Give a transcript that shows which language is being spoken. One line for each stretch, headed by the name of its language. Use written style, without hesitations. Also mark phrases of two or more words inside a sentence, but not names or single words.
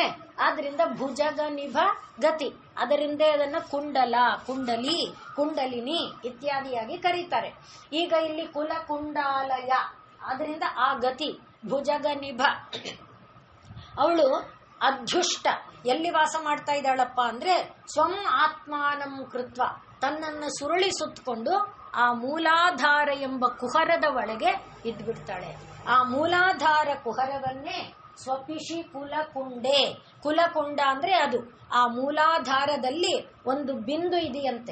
Kannada: ಆದ್ರಿಂದ ಭುಜಗ ನಿಭ ಗತಿ, ಅದರಿಂದ ಅದನ್ನ ಕುಂಡಲ, ಕುಂಡಲಿ, ಕುಂಡಲಿನಿ ಇತ್ಯಾದಿಯಾಗಿ ಕರೀತಾರೆ. ಈಗ ಇಲ್ಲಿ ಕುಲ ಕುಂಡಾಲಯ, ಆದ್ರಿಂದ ಆ ಗತಿ ಭುಜಗ ನಿಭ. ಅವಳು ಅಧ್ಯುಷ್ಟ ಎಲ್ಲಿ ವಾಸ ಮಾಡ್ತಾ ಇದ್ದಾಳಪ್ಪ ಅಂದ್ರೆ
Sanskrit: ಸ್ವಂ ಆತ್ಮಾನಂ ಕೃತ್ವ,
Kannada: ತನ್ನನ್ನು ಸುರುಳಿ ಸುತ್ತಕೊಂಡು ಆ ಮೂಲಾಧಾರ ಎಂಬ ಕುಹರದ ಒಳಗೆ ಇದ್ಬಿಡ್ತಾಳೆ. ಆ ಮೂಲಾಧಾರ ಕುಹರವನ್ನೇ ಸ್ವಪಿಶಿ ಕುಲಕುಂಡೆ, ಕುಲಕುಂಡ ಅಂದ್ರೆ ಅದು. ಆ ಮೂಲಾಧಾರದಲ್ಲಿ ಒಂದು ಬಿಂದು ಇದೆಯಂತೆ.